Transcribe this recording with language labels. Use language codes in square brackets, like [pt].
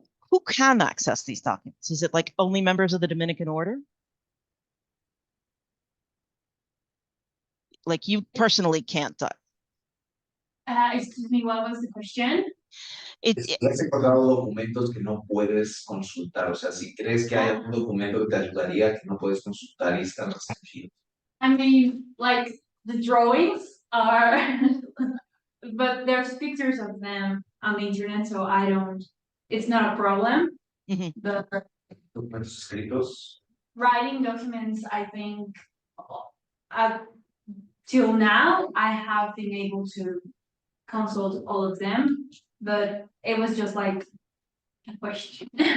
[en] Who can access these documents? Is it like only members of the Dominican order? Like you personally can't. Excuse me, what was the question? [es] ¿Has encontrado documentos que no puedes consultar? O sea, si crees que hay algún documento que te ayudaría que no puedes consultar y están restringidos. [en] I mean, like the drawings are, but there's pictures of them on the internet, so it's not a problem. Mhm. The [es] Documentos escritos. [en] writing documents, I think, till now, I have been able to consult all of them, but it was just like a question.